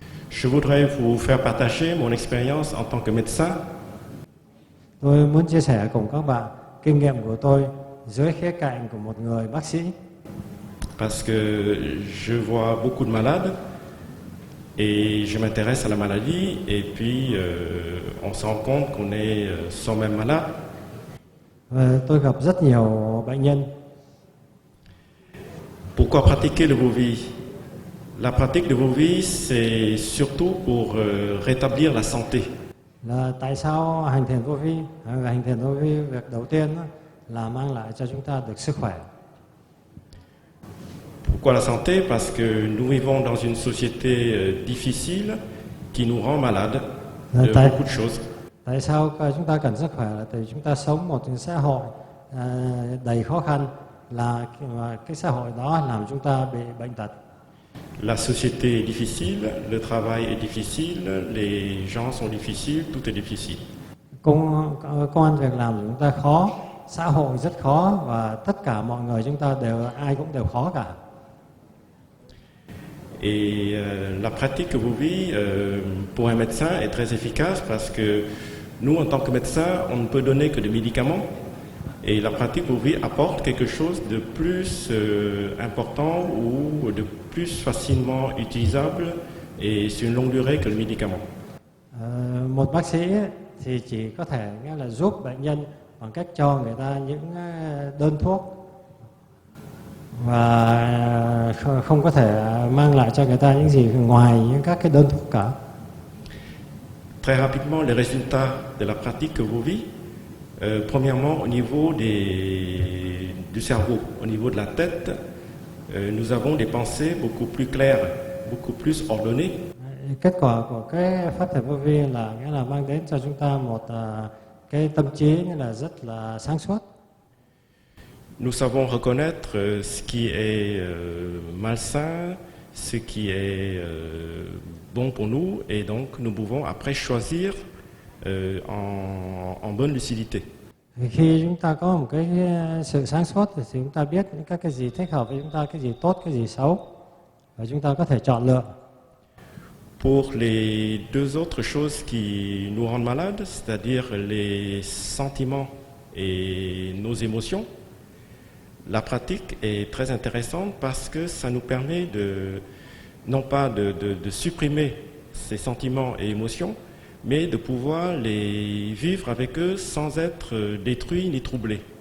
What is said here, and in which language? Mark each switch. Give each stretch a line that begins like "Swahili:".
French: Je voudrais vous faire partager mon expérience en tant que médecin.
Vietnamese: Tôi muốn chia sẻ cùng các bạn kinh nghiệm của tôi dưới khía cạnh của một người bác sĩ.
French: Parce que je vois beaucoup de malades et je m'intéresse à la maladie, et puis on se rend compte qu'on est soi-même malade.
Vietnamese: Tôi gặp rất nhiều bệnh nhân.
French: Pourquoi pratiquer le Vovi? La pratique de Vovi, c'est surtout pour rétablir la santé.
Vietnamese: Là tại sao hành thiền vô vi? Hành thiền vô vi, việc đầu tiên là mang lại cho chúng ta được sức khỏe.
French: Pourquoi la santé? Parce que nous vivons dans une société difficile qui nous rend malades de beaucoup de choses.
Vietnamese: Tại sao chúng ta cần sức khỏe? Là tại chúng ta sống một xã hội đầy khó khăn, là cái xã hội đó làm chúng ta bị bệnh tật.
French: La société est difficile, le travail est difficile, les gens sont difficiles, tout est difficile.
Vietnamese: Công ăn việc làm của chúng ta khó, xã hội rất khó, và tất cả mọi người chúng ta ai cũng đều khó cả.
French: Et la pratique Vovi pour un médecin est très efficace, parce que nous, en tant que médecins, on ne peut donner que des médicaments. Et la pratique Vovi apporte quelque chose de plus important ou de plus facilement utilisable et sur une longue durée que le médicament.
Vietnamese: Một bác sĩ thì chỉ có thể nghĩa là giúp bệnh nhân bằng cách cho người ta những đơn thuốc và không có thể mang lại cho người ta những gì ngoài những các cái đơn thuốc cả.
French: Très rapidement, les résultats de la pratique Vovi. Premièrement, au niveau du cerveau, au niveau de la tête, nous avons des pensées beaucoup plus claires, beaucoup plus ordonnées.
Vietnamese: Kết quả của cái pháp thiền vô vi là nghĩa là mang đến cho chúng ta một cái tâm trí nghĩa là rất là sáng suốt.
French: Nous savons reconnaître ce qui est malsain, ce qui est bon pour nous, et donc nous pouvons après choisir en bonne lucidité.
Vietnamese: Thì khi chúng ta có một cái sự sáng suốt thì chúng ta biết các cái gì thích hợp với chúng ta, cái gì tốt, cái gì xấu, và chúng ta có thể chọn lựa.
French: Pour les deux autres choses qui nous rendent malades, c'est-à-dire les sentiments et nos émotions, la pratique est très intéressante parce que ça nous permet non pas de supprimer ces sentiments et émotions, mais de pouvoir les vivre avec eux sans être détruits ni troublés.